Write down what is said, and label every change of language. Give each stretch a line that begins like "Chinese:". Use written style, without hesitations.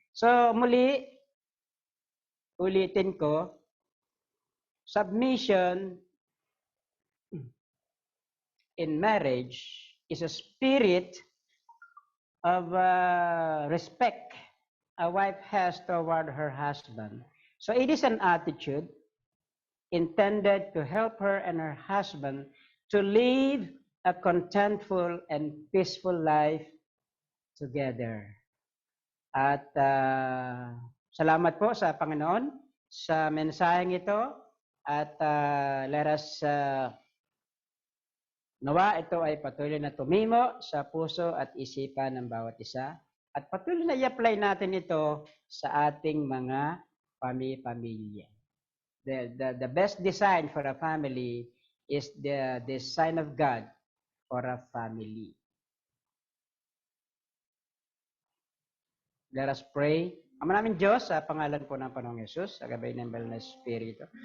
English: So muli, ulitin ko, submission in marriage is a spirit of respect a wife has toward her husband. So it is an attitude intended to help her and her husband to live a contentful and peaceful life together.
Filipino: At salamat po sa Panginoon sa mensaheng ito at
English: let us
Filipino: nawa ito ay patuloy na tumimo sa puso at isipan ng bawat isa at patuloy na i-apply natin ito sa ating mga pamilya.
English: The best design for a family is the design of God for a family. Let us pray.
Filipino: Ama namin Diyos, sa pangalan po ng Panginoong Yesus, sa gabay ng Banal na Espiritu.